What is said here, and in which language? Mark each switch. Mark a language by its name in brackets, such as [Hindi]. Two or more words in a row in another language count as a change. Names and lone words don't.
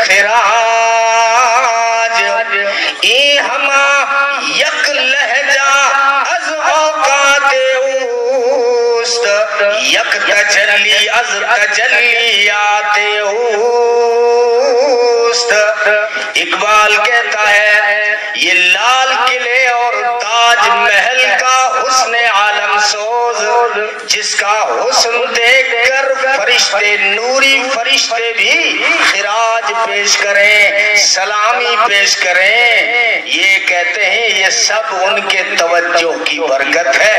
[Persian] خراج، ای ہما یک لہجہ از اوقات اوست، یک تجلی از تجلیات اوست۔ [Urdu] اقبال کہتا ہے یہ لال قلعے اور تاج محل کا حسن عالم سوز، جس کا حسن دیکھ کر فرشتے، نوری فرشتے بھی خراج پیش کریں، سلامی پیش کریں، یہ کہتے ہیں یہ سب ان کے توجہ کی برکت ہے۔